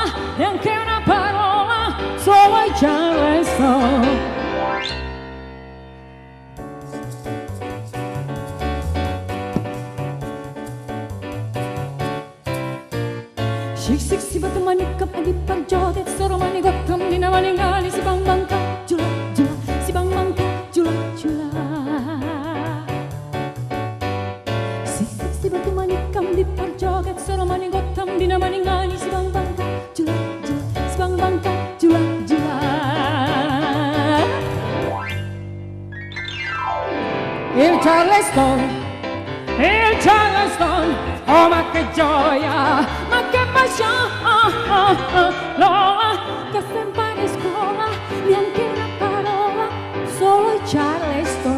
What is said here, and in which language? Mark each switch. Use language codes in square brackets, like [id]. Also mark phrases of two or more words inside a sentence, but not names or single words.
[it] Neanche una parola, solo Charleston. [bbc] Sic sic si batu manikap adi parjoget soro manigotam dina maningali si bang bangka jula jula si bang bangka jula jula. Si batu manikam di parjoget soro manigotam dina maningani si bang bangka jula jula si bang bangka jula jula. [it] Il Charleston, oh ma che gioia, ma che passione. Lola, che impari a scuola, neanche una parola, solo il Charleston.